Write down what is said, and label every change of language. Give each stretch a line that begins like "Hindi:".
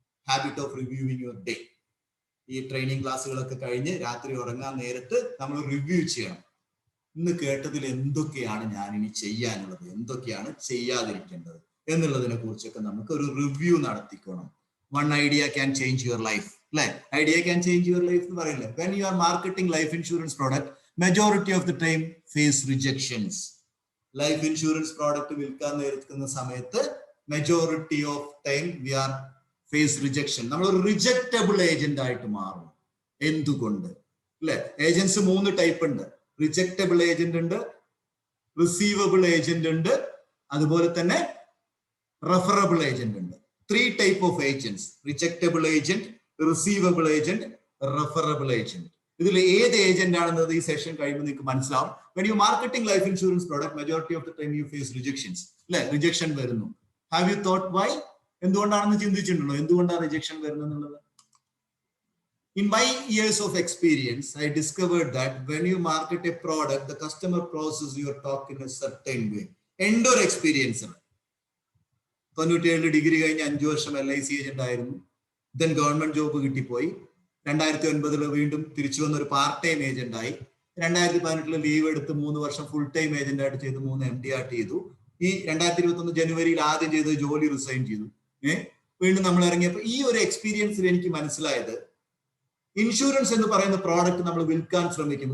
English: Habit of reviewing your day.
Malayalam: ഈ training ക്ലാസ്സുകളൊക്കെ കഴിഞ്ഞ് രാത്രി ഉറങ്ങാൻ നേരത്ത് നമ്മൾ റിവ്യൂ ചെയ്യണം. ഇന്ന് കേട്ടതിൽ എന്തൊക്കെയാണ് ഞാൻ ഇനി ചെയ്യാനുള്ളത്, എന്തൊക്കെയാണ് ചെയ്യാതിരിക്കേണ്ടത് എന്നുള്ളതിനെ കുറിച്ചൊക്കെ നമുക്ക് ഒരു review നടത്തിക്കണം.
English: One idea can change your life. Like idea can change your life
Malayalam: എന്ന് പറയില്ലേ?
English: When you are marketing life insurance product, majority of the time face rejections. Life insurance product
Malayalam: വിൽക്കാൻ നേരിടുന്ന സമയത്ത്
English: majority of time we are face rejection.
Malayalam: നമ്മൾ ഒരു rejectable agent ആയിട്ട് മാറും. എന്തുകൊണ്ട്? അല്ലെ? ഏജൻസ് 3 ടൈപ്പ് ഉണ്ട്. റിജക്റ്റബിൾ ഏജന്റ് ഉണ്ട്, റിസീവബിൾ ഏജന്റ് ഉണ്ട്, അതുപോലെ തന്നെ റെഫറബിൾ ഏജന്റ് ഉണ്ട്.
English: 3 type of agents: rejectable agent, receivable agent, referable agent.
Malayalam: ഇതിൽ ഏത് ഏജന്റ് ആണെന്നത് ഈ സെഷൻ കഴിയുമ്പോൾ നിങ്ങൾക്ക് മനസ്സിലാവും.
English: when you marketing life insurance product, majority of the time you face rejections.
Malayalam: അല്ലെ, റിജക്ഷൻ വരുന്നു.
English: have you thought why?
Malayalam: എന്തുകൊണ്ടാണെന്ന് ചിന്തിച്ചിട്ടുണ്ടോ എന്തുകൊണ്ടാണ് റിജക്ഷൻ വരുന്നത് എന്നുള്ളത്?
English: In my years of experience, I discovered that when you market a product, the customer processes your talk in a certain way. End or experience.
Malayalam: 97 degree കഴിഞ്ഞ് 5 വർഷം LIC agent ആയിരുന്നു. Then government job കിട്ടിപ്പോയി. 2009 വീണ്ടും തിരിച്ചു വന്ന ഒരു part time agent ആയി. 2018 leave എടുത്ത് 3 വർഷം ഫുൾ ടൈം ഏജന്റ് ആയിട്ട് ചെയ്ത് 3 MD ചെയ്തു. ഈ 2021 ജനുവരിയിൽ ആദ്യം ചെയ്ത് ജോലി റിസൈൻ ചെയ്തു. വീണ്ടും നമ്മൾ ഇറങ്ങിയപ്പോൾ ഈ ഒരു എക്സ്പീരിയൻസിൽ എനിക്ക് മനസ്സിലായത്, ഇൻഷുറൻസ് എന്ന് പറയുന്ന പ്രോഡക്റ്റ് നമ്മൾ വിൽക്കാൻ ശ്രമിക്കും.